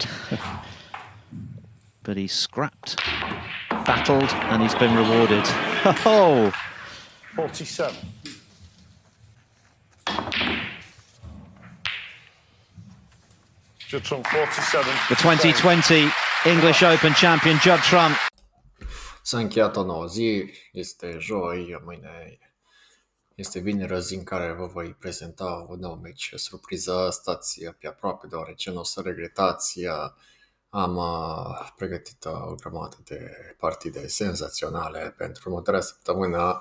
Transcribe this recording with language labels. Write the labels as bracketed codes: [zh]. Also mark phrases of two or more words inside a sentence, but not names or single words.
[en] But he scrapped, battled, and he's been rewarded. Oh! 47. Judd Trump, 47. The 2020 English Open champion Judd Trump. [ro] S-a încheiat o nouă zi, este joi, mâine este vineri, zi în care vă voi prezenta un nou meci surpriză. Stați pe aproape, deoarece nu o să regretați. Am pregătit o grămadă de partide senzaționale pentru următoarea săptămână.